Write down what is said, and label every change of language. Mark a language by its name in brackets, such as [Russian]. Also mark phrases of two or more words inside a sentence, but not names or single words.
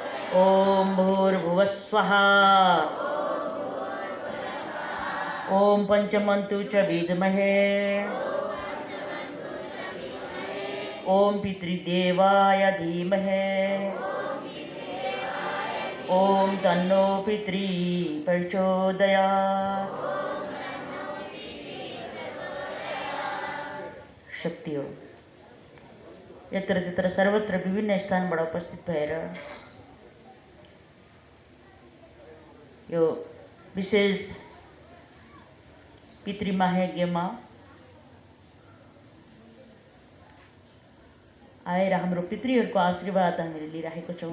[Sanskrit] ओम भूर्भुवस्वः ओम पंचमन्तु च विद्महे ओम पितृदेवाय धीमहि ओम तन्नो पितृ प्रचोदयात्। [Nepali] शक्ति हो यत्र तत्र सर्वत्र विभिन्न स्थानबाट उपस्थित भएर यो विशेष पितृमाहायज्ञमा आएर हाम्रो पितृहरूको आशीर्वाद हामीले लिइरहेको छौँ।